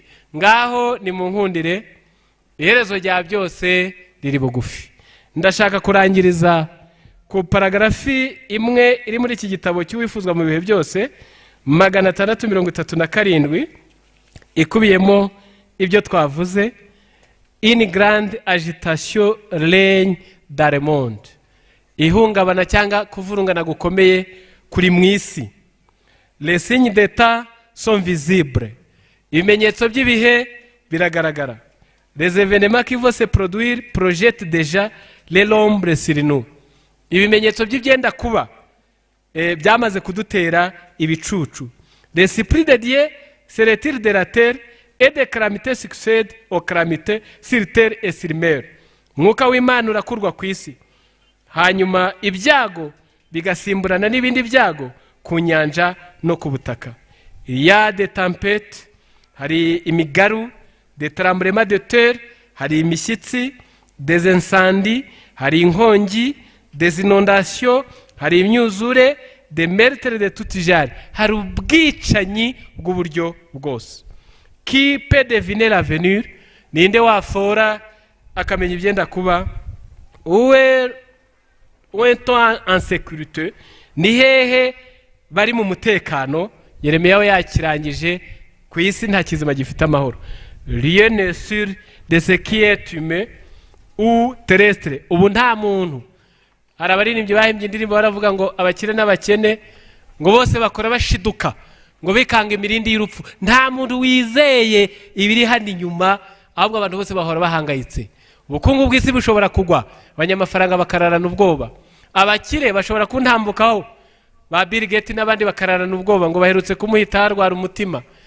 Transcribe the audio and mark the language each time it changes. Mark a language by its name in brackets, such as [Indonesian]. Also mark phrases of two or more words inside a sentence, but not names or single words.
[Kinyarwanda] Ngaho ni mu nkundire, iherezo rya byose riri bugufi. Ndashaka kurangiriza ku paragarafi imwe iri muri iki gitabo cy'uwifuzwa mu bihe byose 637, ikubiyemo ibyo twavuze. [French] Une grande agitation règne dans le monde. [Kinyarwanda] Ihungabana cyangwa kuvurungana gukomeye kuri mu isi. [French] Les signes d'état sont visibles. [Kinyarwanda] Ibimenyetso by'ibihe biragaragara. [French] Les événements qui vont se produire projettent déjà les l'ombre sur nous. [Kinyarwanda] Ibimenyetso by'ibyenda kuba byamaze kudutera ibicucu. [French] L'esprit de Dieu se retire de la terre et des calamités succèdent aux calamités sur terre et sur mer. [Kinyarwanda] Mwuka w'Imana urakurwa ku isi, hanyuma ibyago bigasimburana n'ibindi byago ku nyanja no ku butaka. [French] Il y a des tempêtes, [Kinyarwanda] hari imigaru, [French] des tremblements de terre, [Kinyarwanda] hari imishyitsi, [French] des incendies, [Kinyarwanda] hari inkongi, [French] des inondations, [Kinyarwanda] hari imyuzure, [French] des meurtres de tout genre, [Kinyarwanda] hari ubwicanyi bw'uburyo bwose. [French] Qui peut deviner l'avenir? [Kinyarwanda] Ninde wafora akamenya ibyenda kuba? [French] Où est-on en sécurité? [Kinyarwanda] Ni hehe bari mu mutekano? Yeremiya we yakirangije, ku isi nta kizima gifite amahoro. [French] Rien n'est sûr de ce qui est humain ou terrestre. [Kinyarwanda] Ubu nta muntu. Hari abaririmbyi bahimbye indirimbo baravuga ngo abakire n'abakene ngo bose bakora bashiduka, ngo bikanga imirindi y'urupfu. Nta muntu wizeye ibiri hano inyuma, ahubwo abantu bose bahora bahangayitse. Ubukungu bw'isi bushobora kugwa, abanyamafaranga bakararana ubwoba, abakire bashobora kuntambukaho, ba Bill Gates n'abandi bakararana ubwoba ngo baherutse kumuhita harwara umutima.